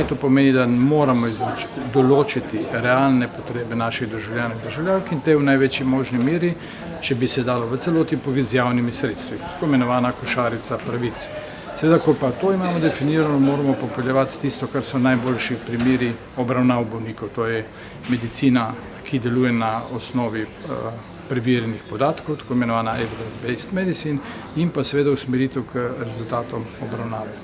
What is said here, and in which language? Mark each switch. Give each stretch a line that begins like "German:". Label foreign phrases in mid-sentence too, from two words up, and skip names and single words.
Slovenian: To pomeni, da moramo določiti realne potrebe naših državljanov in državljank in te v največji možni meri, če bi se dalo v celoti pokriti z javnimi sredstvi, tako imenovana košarica pravic. Seveda, ko pa to imamo definirano, moramo popeljevati tisto, kar so najboljši primeri obravnav bolnikov. To je medicina, ki deluje na osnovi preverjenih podatkov, tako imenovana
English: evidence-based medicine,
Slovenian: in pa seveda usmeritev k rezultatom obravnave.